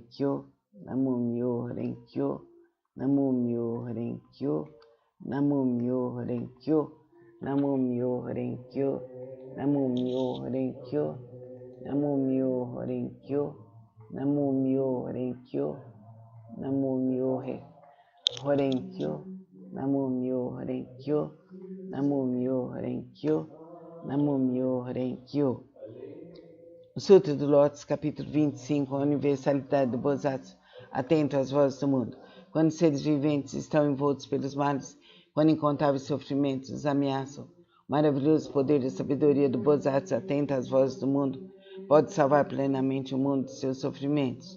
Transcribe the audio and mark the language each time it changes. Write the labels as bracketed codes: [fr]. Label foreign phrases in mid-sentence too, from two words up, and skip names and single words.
[ja] 経、南無妙法蓮華経、南無妙法蓮華経、南無妙法蓮華経、南無妙法蓮華経、南無妙法蓮華経、南無妙法蓮華経、南無妙法蓮華経、南無妙法蓮華経、南無妙法蓮華経、南無妙法蓮華経、南無妙法蓮華経. [pt] O Sutra do Lótus, capítulo 25, a universalidade do Bosatsu, atento às vozes do mundo. Quando seres viventes estão envoltos pelos males, quando incontáveis sofrimentos os ameaçam, o maravilhoso poder da sabedoria do Bosatsu, atento às vozes do mundo, pode salvar plenamente o mundo de seus sofrimentos.